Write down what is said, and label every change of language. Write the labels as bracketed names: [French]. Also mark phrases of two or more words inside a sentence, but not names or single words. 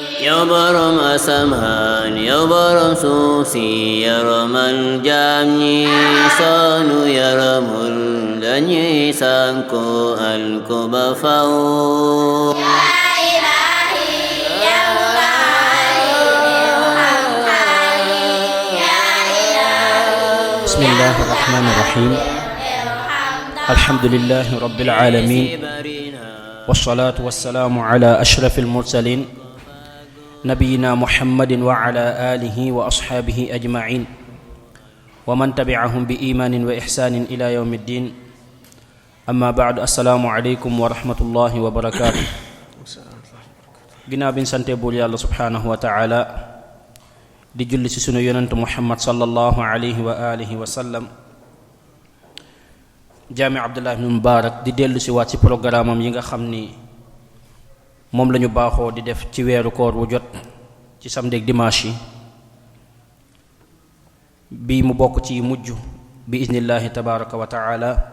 [Wolof] yow borom asamaan yow borom suuf si yaramal jaam ñi soonu yaramul dañuy sànku alku ba faw [Arabic] بسم الله الرحمن الرحيم الحمد لله رب العالمين والصلاة والسلام على أشرف المرسلين نبينا محمد وعلى آله وأصحابه أجمعين ومن تبعهم بإيمان وإحسان إلى يوم الدين أما بعد السلام عليكم ورحمة الله وبركاته. [Wolof] ginnaaw bi ñu sante buur yàlla [Arabic] سبحانه وتعالى [Wolof] di julli ci sunu yonent muhammad [Arabic] صلى الله عليه وعلى آله وسلم [Wolof] jaami abdullah ibn mubarak di dellu si waat ci programme am yi nga xam ni moom lañu baaxoo di def ci weeru koor wu jot ci samedi ak dimanche yi bii mu bokk ci mujj bi [Arabic] بإذن الله تبارك وتعالى